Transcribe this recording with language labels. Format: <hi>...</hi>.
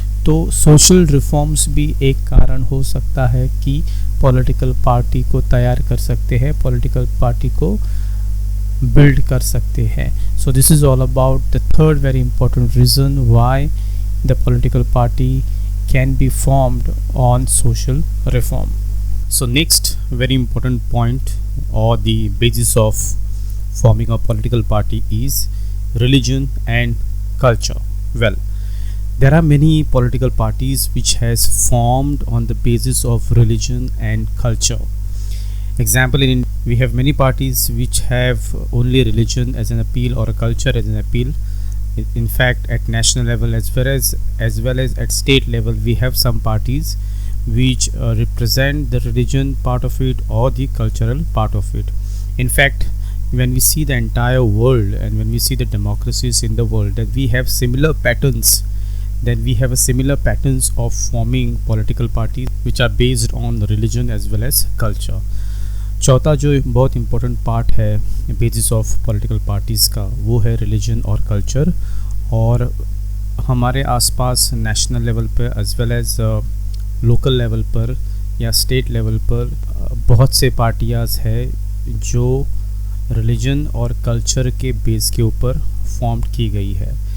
<hi>तो social reforms भी एक कारण हो सकता है कि पॉलिटिकल पार्टी को तैयार कर सकते हैं, पॉलिटिकल पार्टी को बिल्ड कर सकते हैं।</hi> <en>So this is all about the third very important reason why the political party can be formed on social reform. So next very important point or the basis of forming a political party is religion and culture. Well, there are many political parties which has formed on the basis of religion and culture. Example, we have many parties which have only religion as an appeal or a culture as an appeal. In fact, at national level as well as at state level, we have some parties which represent the religion part of it or the cultural part of it. In fact, when we see the entire world and when we see the democracies in the world, that we have similar patterns, then we have a similar patterns of forming political parties which are based on the religion as well as culture.</en> <hi>चौथा जो बहुत important part है basis of political parties का, वो है religion और culture. और हमारे आसपास नेशनल लेवल पर</hi> <en>as well as</en> <hi>local level पर या स्टेट लेवल पर बहुत से पार्टियाँ हैं जो रिलीजन और कल्चर के बेस के ऊपर फॉर्म की गई है।</hi>